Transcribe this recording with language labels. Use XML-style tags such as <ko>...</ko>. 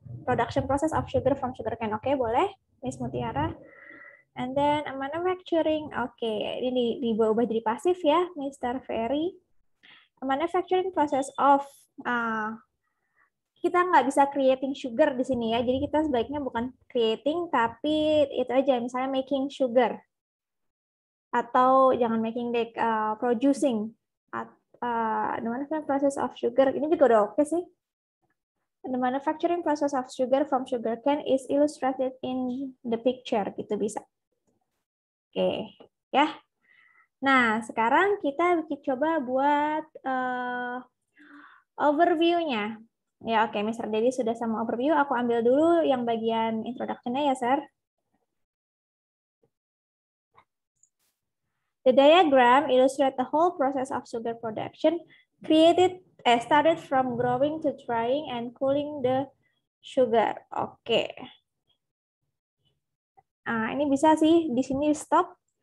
<en>Production process of sugar from sugarcane.</en> <id>Oke, boleh,</id> <en>Miss Mutiara. And then manufacturing.</en> <id>Oke, ini diubah jadi pasif ya, Mr. Ferry.</id> <en>Manufacturing process of</en> <id>kita nggak bisa</id> <en>creating sugar</en> <id>di sini ya. Jadi kita sebaiknya bukan creating, tapi itu aja, misalnya making sugar. Atau jangan making dek, producing.</id> <en>The manufacturing process of sugar.</en> <id>Ini juga udah oke sih.</id> <en>The manufacturing process of sugar from sugarcane is illustrated in the picture.</en> <id>Gitu bisa. Oke, ya. Nah, sekarang kita coba buat overview-nya. Ya, oke, Mr. Dedi sudah sama overview. Aku ambil dulu yang bagian introduction-nya ya, Sir.</id> <en>The diagram illustrates the whole process of sugar production, started from growing to drying and cooling the sugar. Oke.</en> <id>Nah, ini bisa sih di sini stop.</id>